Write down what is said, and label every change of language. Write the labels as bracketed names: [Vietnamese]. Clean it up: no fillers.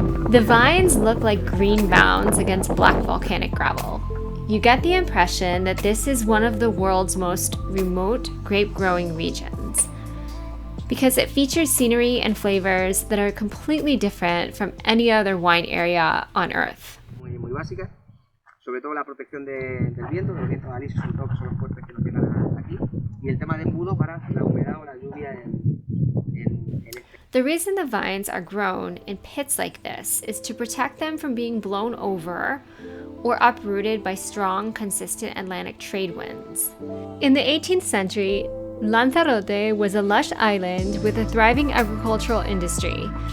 [English] The vines look like green mounds against black volcanic gravel. You get the impression that this is one of the world's most remote grape-growing regions because it features scenery and flavors that are completely different from any other wine area on Earth. [Spanish] Muy básica, sobre todo la protección del viento, de los vientos alisios sobre todo que son los fuertes que nos llegan aquí, y el tema de embudo para la humedad o la lluvia en este. [English] The reason the vines are grown in pits like this is to protect them from being blown over or uprooted by strong, consistent Atlantic trade winds. In the 18th century, Lanzarote was a lush island with a thriving agricultural industry.